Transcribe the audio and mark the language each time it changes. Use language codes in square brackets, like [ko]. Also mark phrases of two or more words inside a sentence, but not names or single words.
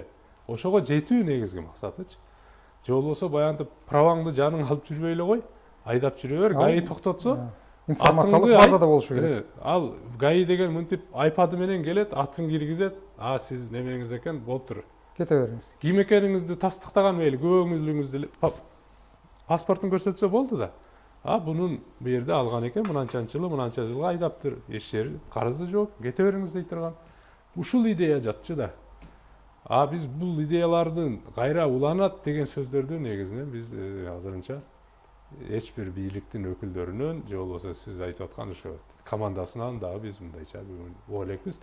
[ky] Ошого жетүү негизги максатычы. Же болбосо баягынтип праваңды жаның алып жүрбөй эле кой, айдап жүрө бер, ГАИ токтотсо, информациялык базада болушу керек. Ал ГАИ деген мынтип айпады менен келет, атын киргизет, сиз немеңиз экен, болуптур. Кете бериңиз. Ким экениңизди тастыктаган мейли, көңүлүңүздү паспортун көрсөтсө болду да. Бунун бир жерде алган экен мынанча жылга айдаптыр. Эч жери карызы жок, кете бериңиz дей турган. Ушул идея жатчы да. Биз бул идеялардын кайра уланат деген сөздөрдү негизинен биз азырынча эч бир бийликтин өкүлдөрүнөн же болбосо сиз айтып аткан ошо командасынан дагы биз мындайча бүгүн элекпиз.